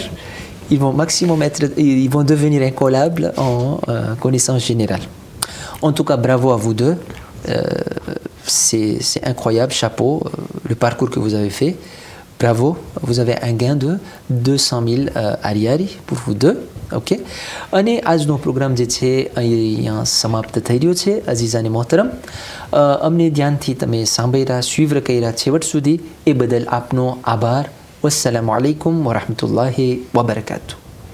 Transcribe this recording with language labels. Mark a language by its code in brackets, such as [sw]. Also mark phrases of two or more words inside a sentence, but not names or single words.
[fr] Ils vont devenir incollables en connaissance générale. En tout cas, bravo à vous deux. C'est incroyable, chapeau, le parcours que vous avez fait. Bravo, vous avez un gain de 200 000 ariari pour vous deux. Ok. [gu] અને આજનો પ્રોગ્રામ જે છે અહીંયા સમાપ્ત થઈ રહ્યો છે [ur] عزیزانِ محترم [gu] અમને ધ્યાનથી તમે સાંભળ્યા સુઈવ્ર કર્યા છેવટ સુધી એ બદલ આપનો આભાર. [ar] والسلام عليكم ورحمة الله وبركاته.